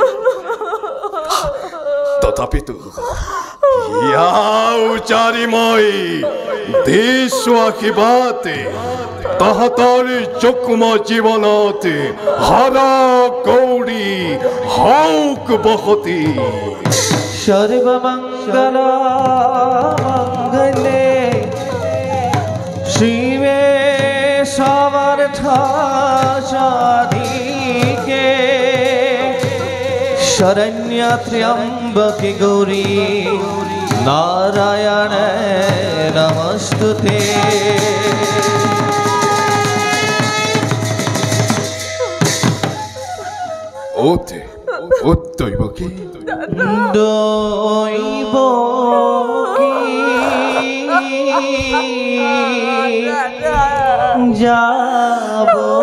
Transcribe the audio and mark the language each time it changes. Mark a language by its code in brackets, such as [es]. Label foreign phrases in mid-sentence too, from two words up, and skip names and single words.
[as] তথাপিতো উজাৰি মই দিছো আশীৰ্বাদ, তহঁতৰ যুগ্ম জীৱনত হৰ গৌৰী হওক বসতি। [sa] সর্বমঙ্গল মঙ্গলে শিবে সমর্থ সাধিকে শরণ্য ত্র্যম্বকে গৌরী নারায়ণ নমস্তুতে। [as] দৈব কি দৈব যাব